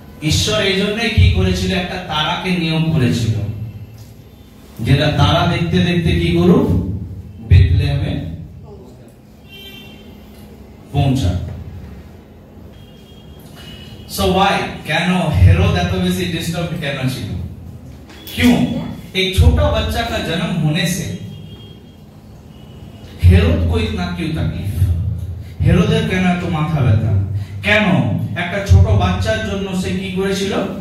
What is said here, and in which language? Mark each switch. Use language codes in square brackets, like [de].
[bn] ঈশ্বর এই জন্যই কি করেছিল? একটা তারাকে নিয়ম করেছিল, যেটা তারা দেখতে দেখতে কি করুক? বেথলেহেমে পৌঁছা। সো ওয়াই, কেন হেরোদ এত বেশি ডিস্টার্ব কেন ছিল? [hi] क्यों? एक छोटा बच्चा का जन्म होने से हेरोद को इतना क्यों तकलीफ? [bn] হেরোদের কেন এত মাথা ব্যথা? কেন একটা ছোট বাচ্চার জন্য সে কি করেছিল?